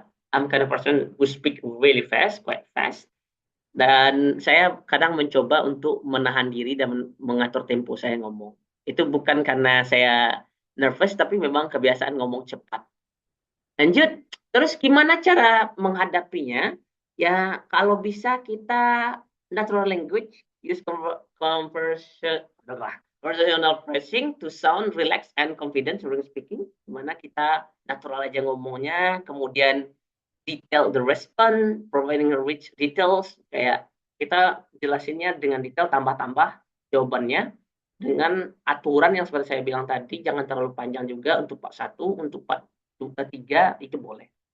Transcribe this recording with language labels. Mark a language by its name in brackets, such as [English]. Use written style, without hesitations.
[English] I'm kind of person who speak really fast, quite fast. [Indonesian] Dan saya kadang mencoba untuk menahan diri dan mengatur tempo saya ngomong. Itu bukan karena saya nervous, tapi memang kebiasaan ngomong cepat. Lanjut, terus gimana cara menghadapinya? Ya, kalau bisa kita [English] natural language, use conversational phrasing to sound relaxed and confident during speaking. [Indonesian] Gimana kita natural aja ngomongnya, kemudian [English] detail the response, providing rich details, [Indonesian] kayak kita jelasinnya dengan detail, tambah-tambah jawabannya dengan aturan yang seperti saya bilang tadi, jangan terlalu panjang juga untuk part 1, untuk part 3 itu boleh.